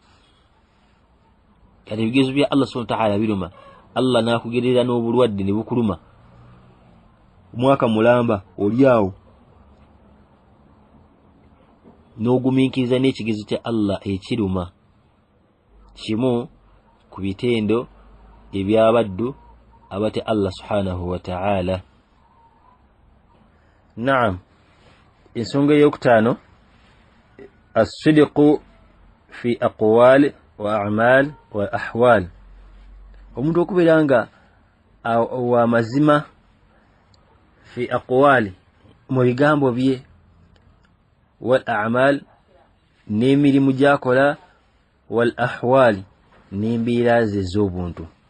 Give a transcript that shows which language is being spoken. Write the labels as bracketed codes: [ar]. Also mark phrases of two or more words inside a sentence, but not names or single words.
[lg] Kati ebigezo bya [ar] الله سبحانه وتعالى [lg] biruma Allah n'akugerera n'obulwadde ne bukuluma omwaka mulamba oli awo n'ogumiikiriza n'ekigezo kya Allah ekiruma kimu ku bitendo ebyabaddu abatya [ar] الله سبحانه وتعالى. [lg] Naam, ensonga ey'okutaano [ar] الصدق في الأقوال والأعمال والأحوال [lg] omuntu okubeera nga wa mazima [ar] في أقواله [lg] mu bigambo bye [ar] والأعمال [lg] n'emirimu gy'akola [ar] والأحوال [lg] n'embeera ze ez'obuntu.